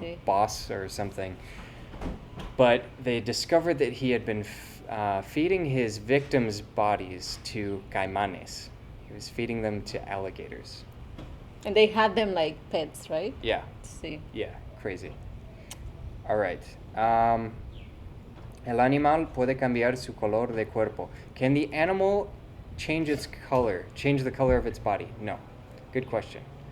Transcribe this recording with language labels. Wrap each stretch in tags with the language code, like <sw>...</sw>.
<es>sí.</es> <en>boss or something. But they discovered that he had been feeding his victims' bodies to caimanes. He was feeding them to alligators. And they had them like pets, right? Yeah,</en> <es>Sí.</es> <en>yeah, crazy. All right.</en> <es>El animal puede cambiar su color de cuerpo.</es> <en>Can the animal change its color, change the color of its body? No. Good question.</en>